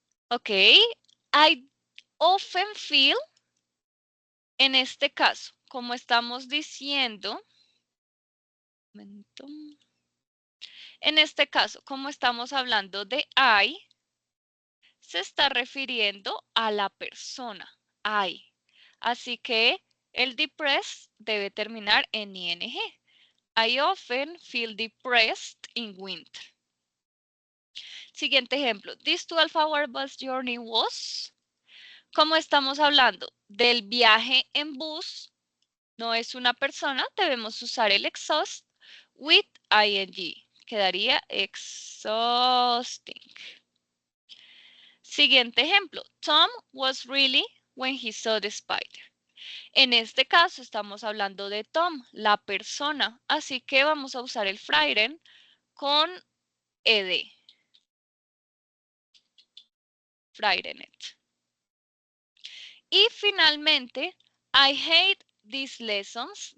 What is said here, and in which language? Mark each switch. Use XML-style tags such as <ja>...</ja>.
<en>Ok, I often feel,</en> <es>en este caso, como estamos diciendo, en este caso, como estamos hablando de I, se está refiriendo a la persona, I. Así que el depressed debe terminar en ing.</es> <en>I often feel depressed in winter.</en> <es>Siguiente ejemplo.</es> <en>This 12-hour bus journey was.</en> <es>Como estamos hablando del viaje en bus, no es una persona, debemos usar el exhaust with ing. Quedaría exhausting. Siguiente ejemplo.</es> <en>Tom was really when he saw the spider.</en> <es>En este caso estamos hablando de Tom, la persona, así que vamos a usar el frightened con ed.</es> <en>Frightened.</en> <es>Y finalmente,</es> <en>I hate these lessons.</en>